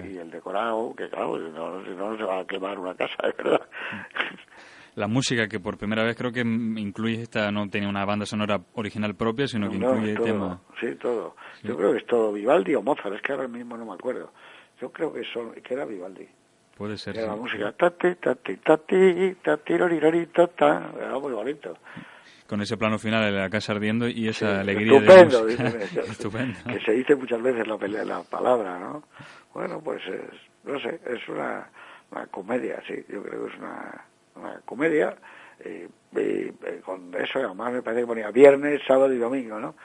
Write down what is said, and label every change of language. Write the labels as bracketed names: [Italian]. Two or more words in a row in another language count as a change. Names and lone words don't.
[Spanish] y el decorado, que claro, no se va a quemar una casa, de verdad. La música, que por primera vez creo que incluye esta, no tenía una banda sonora original propia, sino que incluye todo, temas. Sí, todo. Sí. Yo creo que es todo Vivaldi o Mozart, es que ahora mismo no me acuerdo. Yo creo que era Vivaldi. Puede ser, Era sí. la música, tati, tati, tati, tati, lorirori, tata, era muy bonito. Con ese plano final de la casa ardiendo y esa Sí, alegría estupendo, de música. dicen ellos. Estupendo. Que se dice muchas veces la palabra, ¿no? Bueno, pues no sé, es una comedia, sí, yo creo que es una comedia, con eso además me parece que ponía viernes, sábado y domingo, ¿no?